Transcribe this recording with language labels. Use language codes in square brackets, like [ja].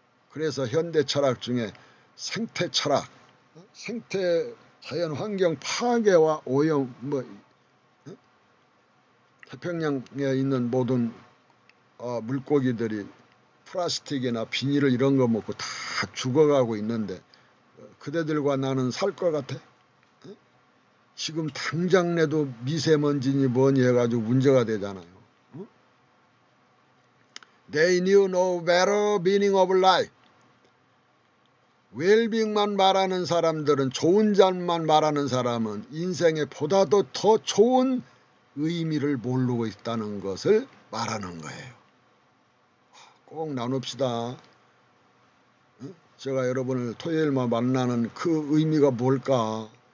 [ko] 그래서 현대 철학 중에 생태 철학, 생태 자연 환경 파괴와 오염, 태평양에 있는 모든 물고기들이 플라스틱이나 비닐을 이런 거 먹고 다 죽어가고 있는데 그대들과 나는 살 것 같아? 지금 당장 내도 미세먼지니 뭐니 해가지고 문제가 되잖아요. [en] They knew no better meaning of life. [ko] 웰빙만 말하는 사람들은, 좋은 잠만 말하는 사람은 인생에 보다도 더 좋은 의미를 모르고 있다는 것을 말하는 거예요. 꼭 나눕시다. 제가 여러분을 토요일만 만나는 그 의미가 뭘까?